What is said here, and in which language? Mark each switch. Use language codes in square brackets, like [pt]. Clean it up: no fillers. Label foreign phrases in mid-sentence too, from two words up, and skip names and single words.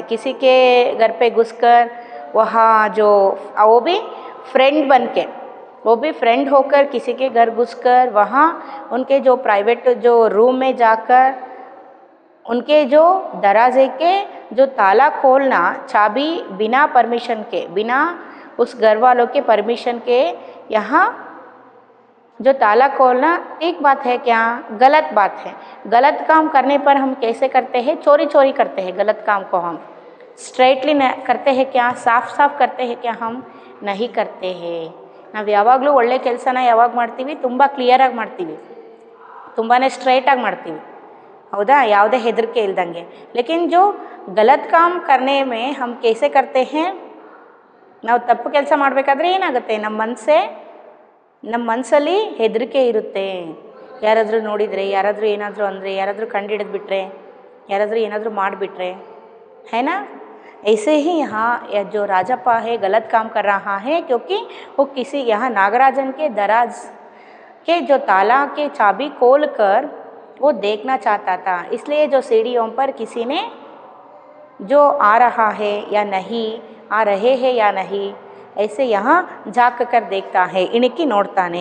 [hi] किसी के घर पे घुसकर वहाँ जो वो भी फ्रेंड बन के, वो भी फ्रेंड होकर किसी के घर घुसकर वहाँ उनके जो प्राइवेट जो रूम में जाकर उनके जो दरवाजे के जो ताला खोलना, चाबी बिना परमिशन के, बिना उस घर वालों के परमिशन के यहाँ जो ताला खोलना एक बात है क्या, गलत बात है। गलत काम करने पर हम कैसे करते हैं, चोरी चोरी करते हैं। गलत काम को हम स्ट्रैटली करते हैं क्या, साफ साफ करते हैं क्या, हम नहीं करते हैं। [kn] ನಾವು ಯಾವಾಗಲೂ ಒಳ್ಳೆ ಕೆಲಸನ ಯಾವಾಗ ಮಾಡ್ತೀವಿ, ತುಂಬ ಕ್ಲಿಯರಾಗಿ ಮಾಡ್ತೀವಿ, ತುಂಬಾ ಸ್ಟ್ರೈಟಾಗಿ ಮಾಡ್ತೀವಿ, ಹೌದಾ, ಯಾವುದೇ ಹೆದರಿಕೆ ಇಲ್ದಂಗೆ. [hi] ಲೇಕಿನ್ जो गलत काम करने में हम कैसे करते हैं, [kn] ನಾವು ತಪ್ಪು ಕೆಲಸ ಮಾಡಬೇಕಾದ್ರೆ ಏನಾಗುತ್ತೆ, ನಮ್ಮ ಮನಸ್ಸಲ್ಲಿ ಹೆದರಿಕೆ ಇರುತ್ತೆ. ಯಾರಾದರೂ ನೋಡಿದರೆ, ಯಾರಾದರೂ ಏನಾದರೂ ಅಂದರೆ, ಯಾರಾದರೂ ಕಂಡು ಹಿಡಿದ್ಬಿಟ್ರೆ, ಯಾರಾದರೂ ಏನಾದರೂ ಮಾಡಿಬಿಟ್ರೆ, [hi] है ना। ऐसे ही यहाँ जो राजप्पा है गलत काम कर रहा है, क्योंकि वो किसी यहाँ नागराजन के दराज के जो ताला के चाबी खोल कर वो देखना चाहता था। इसलिए जो सीढ़ियों पर किसी ने जो आ रहा है या नहीं, आ रहे हैं या नहीं, ऐसे यहाँ झाँक कर देखता है, इनकी नोड़ताने।